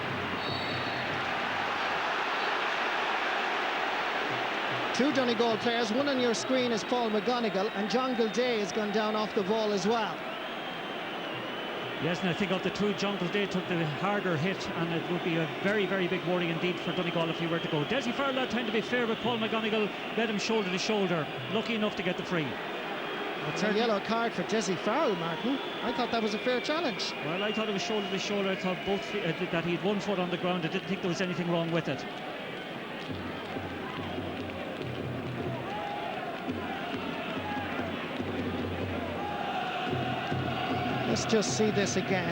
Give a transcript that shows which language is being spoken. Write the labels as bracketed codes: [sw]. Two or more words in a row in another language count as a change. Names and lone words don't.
[en] Two Donegal players. One on your screen is Paul McGonigal, and John Gilday has gone down off the ball as well. Yes, and I think of the two, John Gilday took the harder hit, and it would be a very, very big worry indeed for Donegal if he were to go. Dessie Farrell had time to be fair, but Paul McGonigal led him shoulder to shoulder. Lucky enough to get the free. It's a yellow card for Dessie Farrell, Martin. I thought that was a fair challenge. Well, I thought it was shoulder to shoulder. I thought both that he had 1 foot on the ground. I didn't think there was anything wrong with it. Let's just see this again.